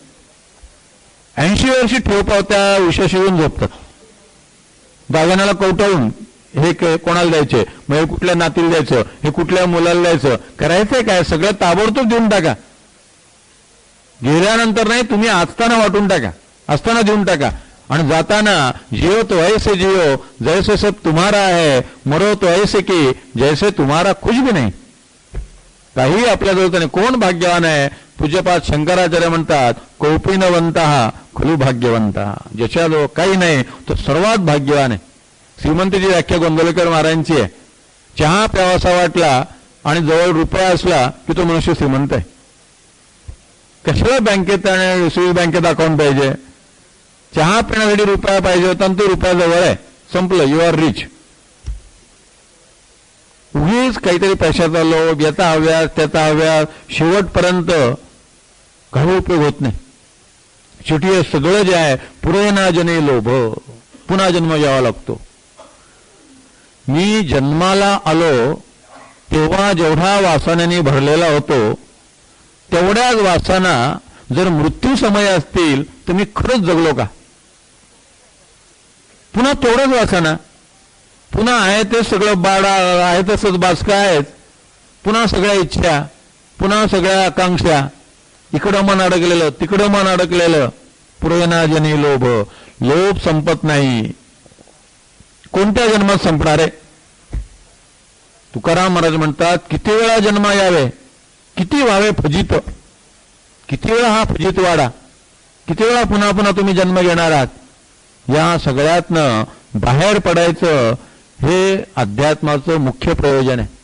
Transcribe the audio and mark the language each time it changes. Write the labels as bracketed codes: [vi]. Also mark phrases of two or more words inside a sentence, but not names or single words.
[mr] 80 वर्षी ठेवपावत्या विशेष येऊन झोपतात. दागिन्याला कवटाळून हे कोणाला द्यायचे, मग हे कुठल्या नातीला द्यायचं, हे कुठल्या मुलाला द्यायचं, करायचंय काय? सगळं ताबडतोब देऊन टाका. गेल्यानंतर नाही, तुम्ही असताना वाटून टाका, असताना देऊन टाका. आणि जाताना [hi] जियो तो ऐसे जियो जैसे सब तुम्हारा है, मरो तो ऐसे की जैसे तुम्हारा कुछ भी नाही. [mr] काही आपल्याजवळ नाही. कोण भाग्यवान आहे? पूज्यपाद शंकराचार्य म्हणतात, [sa] कौपिनवंत खलु भाग्यवंत. [mr] ज्याच्याजवळ काही नाही तो सर्वात भाग्यवान आहे. श्रीमंतीची व्याख्या गोंदवलेकर महाराजांची आहे. चहा प्यावासा वाटला आणि जवळ रुपया असला की तो मनुष्य श्रीमंत आहे. कशाला बँकेत आणि स्विस बँकेत अकाउंट पाहिजे? चहा पिण्यासाठी रुपया पाहिजे होता आणि तो रुपया जवळ आहे, संपलं, [en] you are rich. [mr] उगीच काहीतरी पैशाचा लोभ, याचा हव्यास त्याचा हव्यास, शेवटपर्यंत काही उपयोग होत नाही. शेवटी हे सगळं जे आहे पुरे ना जने लोभ, पुन्हा जन्म घ्यावा लागतो. मी जन्माला आलो तेव्हा जेवढा वासनांनी भरलेला होतो तेवढ्याच वासना जर मृत्यू समय असतील तर मी खरंच जगलो का? पुन्हा तेवढंच वासना, पुन्हा आहे ते सगळं बाळा आहे तसंच बाचका आहेत, पुन्हा सगळ्या इच्छा, पुन्हा सगळ्या आकांक्षा, इकडं मन अडकलेलं तिकडं मन अडकलेलं. पुरेना जनी लोभ, लोभ संपत नाही. कोणत्या जन्मात संपणार आहे? तुकाराम महाराज म्हणतात, किती वेळा जन्म यावे, किती व्हावे फजित, किती वेळा हा फजित वाडा, किती वेळा पुन्हा पुन्हा तुम्ही जन्म घेणार आहात. या सगळ्यातनं बाहेर पडायचं हे अध्यात्माचं मुख्य प्रयोजन आहे.